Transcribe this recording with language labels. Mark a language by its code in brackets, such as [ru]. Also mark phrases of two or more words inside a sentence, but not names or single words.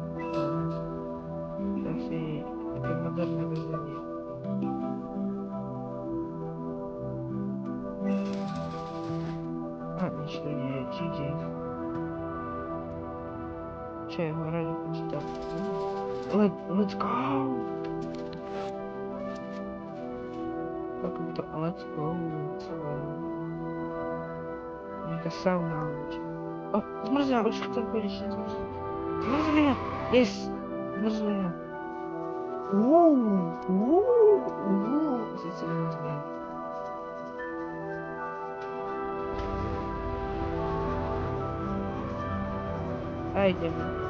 [sk] Väzenie. Nič tu nie je, GG. Čo je hore do počítač? [en] Let's go! Let's go. [sk] Nejaká sauna. Zmrzlina, už chcem konečne zmrzlina. Yes! Zmrzlina. Sice zmrzlina. A ideme.